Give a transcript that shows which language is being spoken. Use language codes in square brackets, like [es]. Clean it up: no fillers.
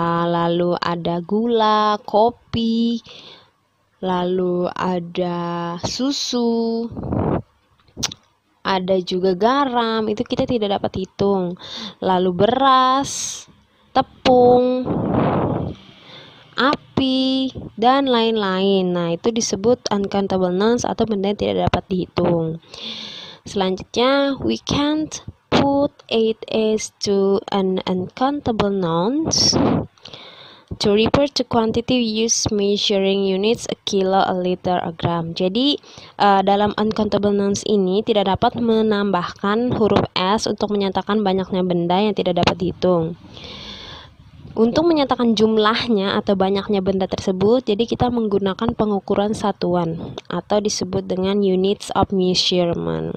[id] Lalu ada gula, kopi, lalu ada susu, ada juga garam, itu kita tidak dapat hitung. Lalu beras, tepung, api, dan lain-lain. Nah, itu disebut uncountable nouns atau benda yang tidak dapat dihitung. Selanjutnya, [en] we can't put 8s to an uncountable nouns. To refer to quantity use measuring units a kilo, a liter, a gram. [id] Jadi dalam uncountable nouns ini tidak dapat menambahkan huruf s untuk menyatakan banyaknya benda yang tidak dapat dihitung. Untuk menyatakan jumlahnya atau banyaknya benda tersebut, jadi kita menggunakan pengukuran satuan atau disebut dengan units of measurement.